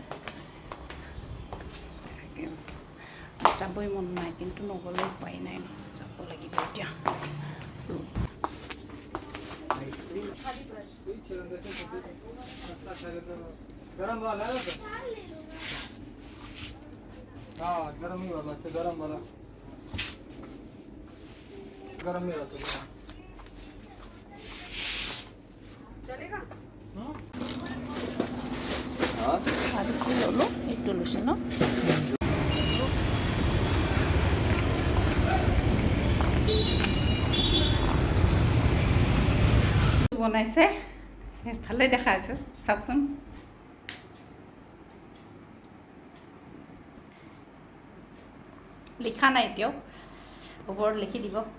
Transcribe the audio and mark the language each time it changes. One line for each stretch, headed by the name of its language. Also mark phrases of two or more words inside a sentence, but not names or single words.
Assamese: যাবই মন নাই কিন্তু নগ'লে উপায় নাই, যাব লাগিব এতিয়া।
Hindi: गरम वाला है तो हाँ गरम ही वाला है, गरम वाला गरम ही रहता है। चलेगा हाँ
Assamese: আজি কি ল'লোঁ এইটো লৈছোঁ ন। বনাইছে ভালেই দেখা হৈছে, চাওকচোন। লিখা নাই এতিয়াও, ওপৰত লিখি দিব।